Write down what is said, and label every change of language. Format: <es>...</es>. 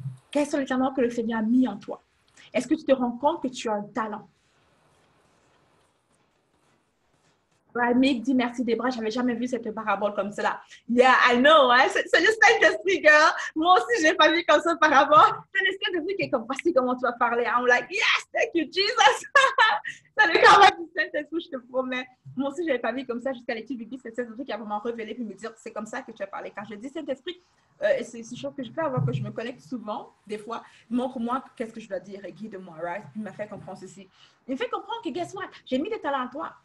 <fr>Quels sont les talents que le Seigneur a mis en toi? Est-ce que tu te rends compte que tu as un talent? Mick dit merci Debra, j'avais jamais vu cette parabole comme cela.</fr> <en>Yeah, I know,</en> <fr>hein? C'est le Saint-Esprit, girl. Moi aussi, je n'ai pas vu comme ça parabole. C'est le Saint-Esprit qui est comme, voici comment tu vas parler.</fr> <en>I'm like, yes, thank you, Jesus.</en> <fr>C'est le karma du Saint-Esprit, je te promets. Moi aussi, je n'avais pas vu comme ça jusqu'à l'étude biblique. C'est le Saint-Esprit qui a vraiment révélé puis me dire, c'est comme ça que tu as parlé. Quand je dis Saint-Esprit, c'est une chose que je fais avant que je me connecte souvent, des fois. Montre-moi qu'est-ce que je dois dire et guide-moi, right? Puis il m'a fait comprendre ceci. Il me fait comprendre que,</fr> <en>guess what?</en> <fr>J'ai mis des talents en toi.</fr>